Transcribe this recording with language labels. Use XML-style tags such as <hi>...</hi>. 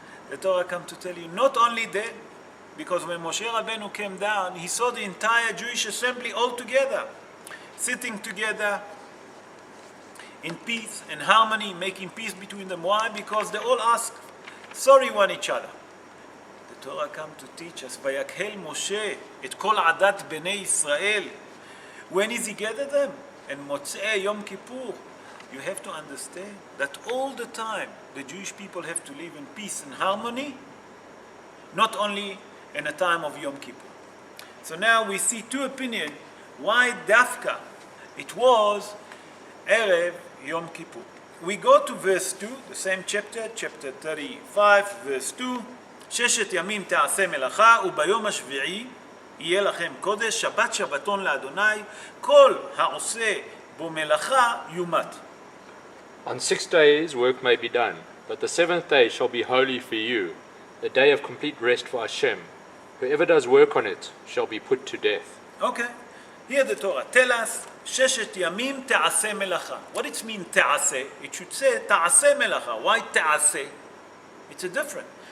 <en>The Torah come to tell you, not only that, because when Moshe Rabbeinu came down, he saw the entire Jewish assembly all together, sitting together in peace and harmony, making peace between them. Why? Because they all ask sorry one each other. Torah come to teach us,</en> <he>ויקהל משה את כל עדת בני ישראל,</he> <en>When is he gathered them? And Motzei Yom Kippur. You have to understand that all the time the Jewish people have to live in peace and harmony, not only in a time of Yom Kippur. So now we see two opinions why Dafka it was Erev Yom Kippur. We go to verse 2, the same chapter, chapter 35, verse 2.</en> <he>ששת ימים תעשה מלאכה וביום השביעי יהיה לכם קודש, שבת שבתון לאדוני, כל העושה בו מלאכה יומת.</he> <en>On 6 days work may be done, but the 7th day shall be holy for you, a day of complete rest for Hashem. Whoever does work on it shall be put to death. Okay, here the Torah tell us,</en> <he>ששת ימים תעשה מלאכה.</he> <en>What it mean תעשה? It should say</en> <he>תעשה מלאכה.</he> <en>Why תעשה? It's a different.</en>